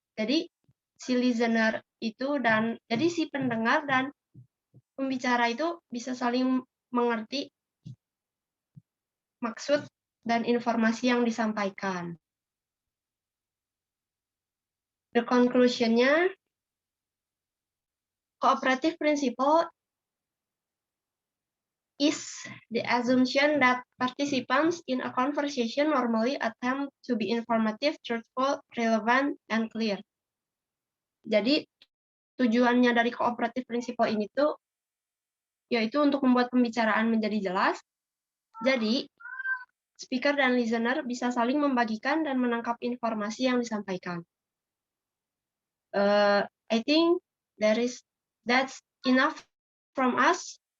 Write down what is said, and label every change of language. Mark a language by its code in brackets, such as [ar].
[id] Jadi si listener itu jadi si pendengar dan pembicara itu bisa saling mengerti maksud dan informasi yang disampaikan. [en] The conclusion-nya, cooperative principle is the assumption that participants in a conversation normally attempt to be informative, truthful, relevant, and clear. [id] Jadi, tujuannya dari cooperative principle ini tuh yaitu untuk membuat pembicaraan menjadi jelas. Jadi, speaker dan listener bisa saling membagikan dan menangkap informasi yang disampaikan. [en] I think that's enough from us.